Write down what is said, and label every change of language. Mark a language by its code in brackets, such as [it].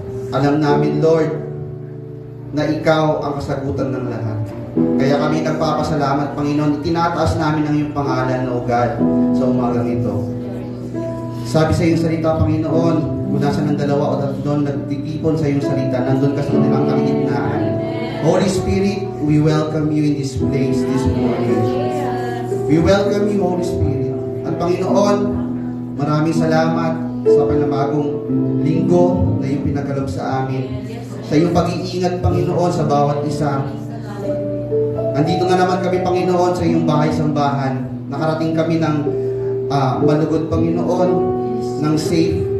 [tl] Alam namin, Lord, na ikaw ang kasagutan ng lahat. Kaya kami nagpapasalamat, Panginoon. Itinataas namin ang iyong pangalan, O God, sa umagang ito. Sabi sa iyong salita, Panginoon, kung nasa ng dalawa o tatlo nagtitipon sa iyong salita, nandun ka sa kanilang kalagitnaan. [en] Holy Spirit, we welcome you in this place this morning. We welcome you, Holy Spirit. [tl] At Panginoon, maraming salamat sa panabagong linggo na iyong pinagkaloob sa amin. Sa iyong pag-iingat, Panginoon, sa bawat isa. Andito na naman kami, Panginoon, sa iyong bahay-sambahan. Nakarating kami ng malugod, Panginoon, ng safe.